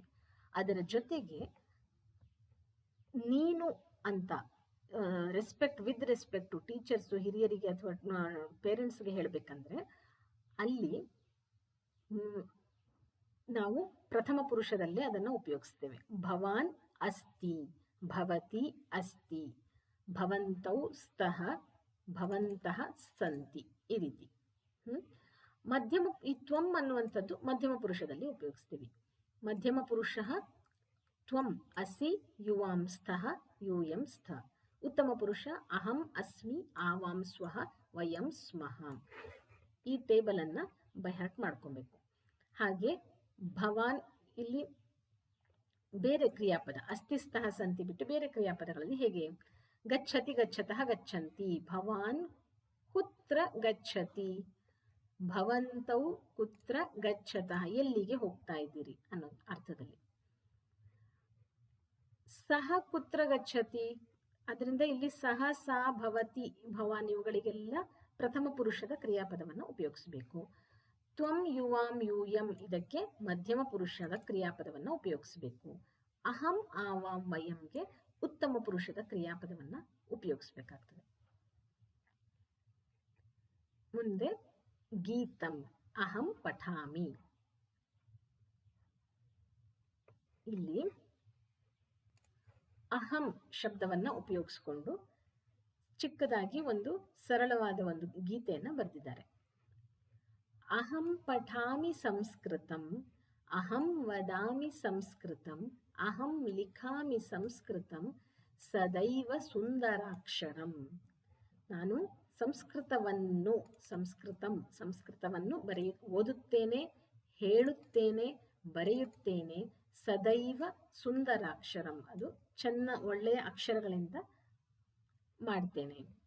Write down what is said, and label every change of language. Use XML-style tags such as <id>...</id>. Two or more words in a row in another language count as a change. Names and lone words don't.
<kn>ಅದರ ಜೊತೆಗೆ ನೀನು ಅಂತ ರೆಸ್ಪೆಕ್ಟ್,</kn> <en>with respect to teachers,</en> <kn>ಹಿರಿಯರಿಗೆ ಅಥವಾ ಪೇರೆಂಟ್ಸ್ಗೆ ಹೇಳಬೇಕಂದ್ರೆ ಅಲ್ಲಿ ನಾವು ಪ್ರಥಮ ಪುರುಷದಲ್ಲೇ ಅದನ್ನು ಉಪಯೋಗಿಸ್ತೇವೆ.</kn> <sa>ಭವಾನ್ ಅಸ್ತಿ, ಭವತಿ ಅಸ್ತಿ, ಭವಂತೌ ಸ್ತಃ, ಭವಂತಹ ಸಂತಿ,</sa> <kn>ಈ ರೀತಿ. ಮಧ್ಯಮ, ಈ ತ್ವಂ ಅನ್ನುವಂಥದ್ದು ಮಧ್ಯಮ ಪುರುಷದಲ್ಲಿ ಉಪಯೋಗಿಸ್ತೀವಿ.</kn> <sa>ಮಧ್ಯಮ ಪುರುಷ ತ್ವಂ ಅಸಿ ಯುವಾಂ ಸ್ತಃ ಯೂಯಂ ಸ್ಥ. ಉತ್ತಮ ಪುರುಷ ಅಹಂ ಅಸ್ಮಿ ಆವಾಂ ಸ್ವಃ ವಯಂ ಸ್ಮಃ.</sa> <kn>ಈ ಟೇಬಲ್ ಅನ್ನ ಬೈಹಾರ್ಟ್ ಮಾಡ್ಕೊಬೇಕು. ಹಾಗೆ ಭವಾನ್ ಇಲ್ಲಿ ಬೇರೆ ಕ್ರಿಯಾಪದ</kn> <sa>ಅಸ್ತಿ ಸ್ತಃ ಸಂತಿ</sa> <kn>ಬಿಟ್ಟು ಬೇರೆ ಕ್ರಿಯಾಪದಗಳಲ್ಲಿ ಹೇಗೆ?</kn> <sa>ಗಚ್ಚತಿ ಗಚ್ಚತಃ ಗಚ್ಚಂತಿ, ಭವಾನ್ ಕುತ್ರ ಗಚ್ಚತಿ, ಭವಂತೌ ಕುತ್ರ ಗಚ್ಚತಃ,</sa> <kn>ಎಲ್ಲಿಗೆ ಹೋಗ್ತಾ ಇದ್ದೀರಿ ಅನ್ನೋ ಅರ್ಥದಲ್ಲಿ.</kn> <sa>ಸಹ ಕುತ್ರ ಗಚ್ಚತಿ,</sa> <kn>ಅದರಿಂದ ಇಲ್ಲಿ ಸಹ,</kn> <sa>ಸಾ, ಭವತಿ, ಭವಾನ್</sa> <kn>ಇವುಗಳಿಗೆಲ್ಲ ಪ್ರಥಮ ಪುರುಷದ ಕ್ರಿಯಾಪದವನ್ನು ಉಪಯೋಗಿಸಬೇಕು.</kn> <sa>ತ್ವಂ ಯುವಾಂ ಯೂಯಂ</sa> <kn>ಇದಕ್ಕೆ ಮಧ್ಯಮ ಪುರುಷದ ಕ್ರಿಯಾಪದವನ್ನು ಉಪಯೋಗಿಸಬೇಕು.</kn> <sa>ಅಹಂ ಆವಾಂ</sa> <kn>ವಯಂಗೆ ಉತ್ತಮ ಪುರುಷದ ಕ್ರಿಯಾಪದವನ್ನ ಉಪಯೋಗಿಸಬೇಕಾಗ್ತದೆ.</kn> <sa>ಮುಂದೆ ಗೀತಂ, ಅಹಂ ಪಠಾಮಿ.</sa> <kn>ಇಲ್ಲಿ ಅಹಂ ಶಬ್ದವನ್ನ ಉಪಯೋಗಿಸಿಕೊಂಡು ಚಿಕ್ಕದಾಗಿ ಒಂದು ಸರಳವಾದ ಒಂದು ಗೀತೆಯನ್ನ ಬರೆದಿದ್ದಾರೆ.</kn> <sa>ಅಹಂ ಪಠಾಮಿ ಸಂಸ್ಕೃತಂ, ಅಹಂ ವದಾಮಿ ಸಂಸ್ಕೃತಂ, ಅಹಂ ಲಿಖಾಮಿ ಸಂಸ್ಕೃತಂ, ಸದೈವ ಸುಂದರಾಕ್ಷರಂ.</sa> <kn>ನಾನು ಸಂಸ್ಕೃತವನ್ನು ಓದುತ್ತೇನೆ, ಹೇಳುತ್ತೇನೆ, ಬರೆಯುತ್ತೇನೆ.</kn> <sa>ಸದೈವ ಸುಂದರಾಕ್ಷರಂ,</sa> <kn>ಅದು ಒಳ್ಳೆಯ ಅಕ್ಷರಗಳಿಂದ ಮಾಡ್ತೇನೆ.</kn>